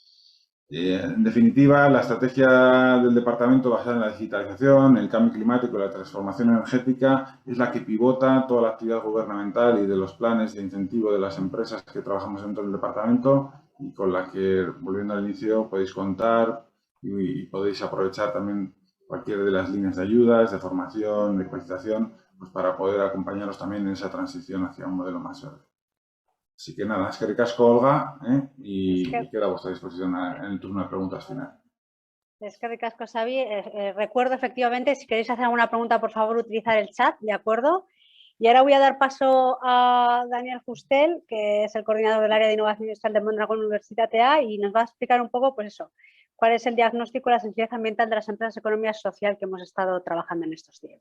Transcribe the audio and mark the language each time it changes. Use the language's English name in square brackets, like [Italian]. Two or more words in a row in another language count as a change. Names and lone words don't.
[Spanish] En definitiva, la estrategia del departamento basada en la digitalización, el cambio climático y la transformación energética es la que pivota toda la actividad gubernamental y de los planes de incentivo de las empresas que trabajamos dentro del departamento y con la que, volviendo al inicio, podéis contar y podéis aprovechar también cualquiera de las líneas de ayudas, de formación, de capacitación, pues para poder acompañaros también en esa transición hacia un modelo más verde. Así que nada, [Basque] eskerrik asko, [Spanish] Olga, y queda a vuestra disposición en el turno de preguntas final. [Basque] Eskerrik asko, Xavi. [Spanish] Recuerdo efectivamente, si queréis hacer alguna pregunta, por favor, utilizar el chat, ¿de acuerdo? Y ahora voy a dar paso a Daniel Justel, que es el coordinador del área de innovación industrial de Mondragón Universitatea, y nos va a explicar un poco, pues eso, cuál es el diagnóstico de la sensibilidad ambiental de las empresas de economía social que hemos estado trabajando en estos tiempos.